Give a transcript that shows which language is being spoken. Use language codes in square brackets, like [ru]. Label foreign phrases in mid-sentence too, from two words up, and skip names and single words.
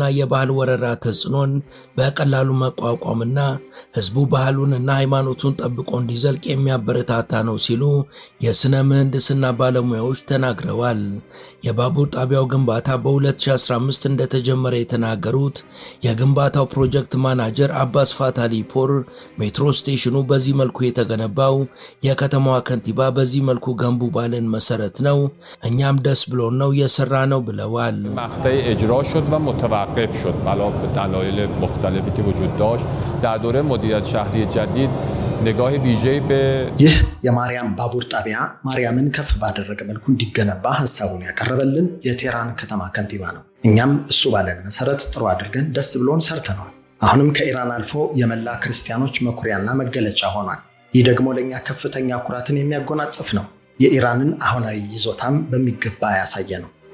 [am] የባህል ወረራ ተጽዕኖን በቀላሉ መቋቋምና ሕዝቡ ባህሉንና ሃይማኖቱን ጠብቆ እንዲዘልቅ የሚያበረታታ ነው ሲሉ የሥነ ምህንድስና ባለሙያዎች ተናግረዋል። የባቡር ጣቢያው ግንባታ በ2015 እንደተጀመረ የተናገሩት የግንባታው [en] project manager [am] አባስ ፋታሊፖር ሜትሮ ስቴሽኑ በዚህ መልኩ የተገነባው የከተማዋ ከንቲባ በዚህ መልኩ ገንቡ ባለን መሰረት ነው፣ እኛም ደስ ብሎን ነው የሰራ ነው ብለዋል። [fa] مقطع اجرا شد و متوقف شد بنا به دلایل مختلفی که وجود داشت در دوره مدیریت شهری جدید نگاه ویژه‌ای به [am] ይህ የማርያም ባቡር ጣቢያ ማርያምን ከፍ ባደረገ መልኩ እንዲገነባ ሐሳቡን ያቀረበልን የቴህራን ከተማ ከንቲባ ነው። እኛም እሱ ባለን መሰረት ጥሩ አድርገን ደስ ብሎን ሰርተናል። አሁንም ከኢራን አልፎ የመላ ክርስቲያኖች መኩሪያና መገለጫ ሆኗል። ይህ ደግሞ ለኛ ከፍተኛ ኩራትን የሚያጎናጽፍ ነው። የኢራንን አሁናዊ ይዞታም በሚገባ ያሳየ ነው።